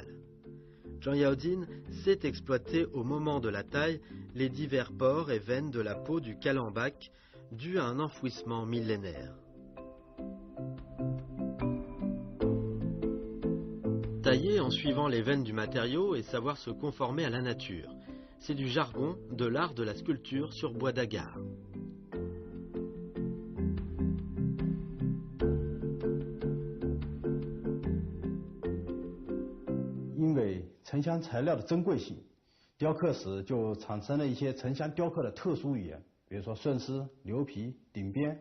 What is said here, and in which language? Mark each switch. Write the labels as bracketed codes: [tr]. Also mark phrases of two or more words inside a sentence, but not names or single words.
[fr] Zhang Yaodine sait exploiter au moment de la taille les divers pores et veines de la peau du calembac dus à un enfouissement millénaire. Tailler en suivant les veines du matériau et savoir se conformer à la nature. C'est du jargon de l'art de la sculpture sur bois d'agar. [zh] 因为沉香材料的珍贵性，雕刻时就产生了一些沉香雕刻的特殊语言，比如说顺丝、牛皮、顶边。